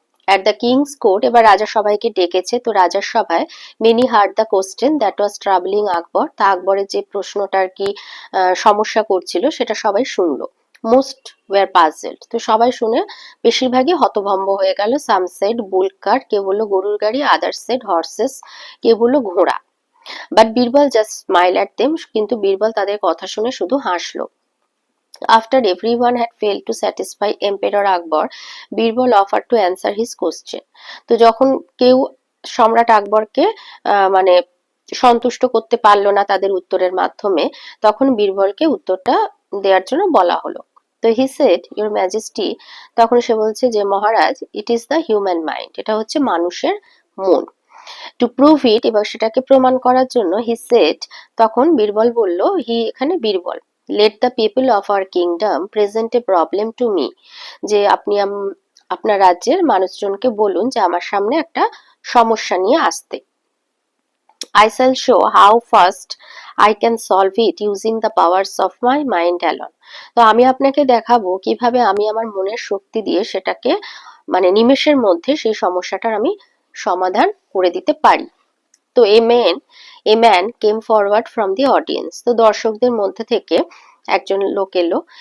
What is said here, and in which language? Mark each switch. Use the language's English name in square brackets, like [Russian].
[English] at the king's court, [Bangla] এবার রাজা সবাইকে ডেকেছে, তো রাজার সভায় [English] many heard the question that was travelling Akbar, [Bangla] তা আকবরের যে প্রশ্নটা আর কি সমস্যা করছিল সেটা সবাই শুনলো। [English] most were puzzled, [Bangla] তো সবাই শুনে বেশিরভাগই হতভম্ব হয়ে গেল। [English] some said bull car, [Bangla] কেউ বললো গরুর গাড়ি, [English] other said horses, [Bangla] কেউ বললো ঘোড়া। [English] but Birbal just smile at them, [Bangla] কিন্তু বীরবল তাদের কথা শুনে শুধু হাসলো। [English] After everyone had failed to satisfy Emperor Akbar, Birbal offered to answer his question. [Bangla] তো যখন কেউ সম্রাট আকবরকে মানে সন্তুষ্ট করতে পারলো না তাদের উত্তরের মাধ্যমে, তখন বীরবলকে উত্তরটা দেওয়ার জন্য বলা হলো। তো [English] he said, your majesty, [Bangla] তখন সে বলছে যে মহারাজ, [English] it is the human mind, [Bangla] এটা হচ্ছে মানুষের মন। [English] to prove it, [Bangla] এবার সেটাকে প্রমাণ করার জন্য, [English] he said, [Bangla] তখন বীরবল বলল, হি এখানে Birbal, [English] let the people of our kingdom present a problem to me, [Bangla] যে আপনি আপনার রাজ্যের মানুষজনকে বলুন যে আমার সামনে একটা সমস্যা নিয়ে আসতে। [English] I shall show how fast I can solve it using the powers of my mind alone. [Bangla] তো আমি আপনাকে দেখাবো কিভাবে আমি আমার মনের শক্তি দিয়ে সেটাকে মানে নিমেষের মধ্যে সেই সমস্যাটার আমি সমাধান করে দিতে পারি। [English] তো a man came forward from the audience, [Bangla] তো দর্শকদের মধ্যে থেকে একজন লোক এলো।